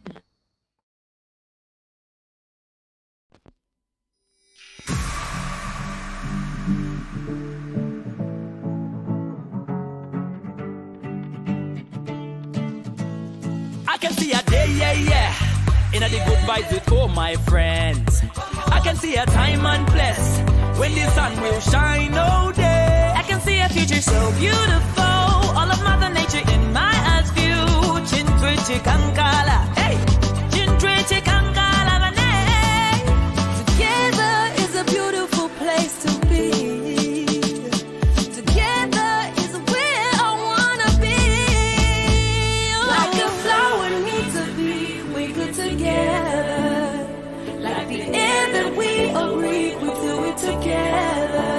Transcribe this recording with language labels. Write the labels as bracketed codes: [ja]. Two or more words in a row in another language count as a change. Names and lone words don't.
[en] I can see a day, in the good vibes with all my friends. I can see a time and place when the sun will shine all day. I can see a future so beautiful, all of Mother Nature in my eyes view. [bem] Chintwe chikankala, hey, chintwe chikankala bane. [en] Together is a beautiful place to be. Together is where I wanna be. Like a flower needs to be, we good together. Like the air that we breathe, we do it together.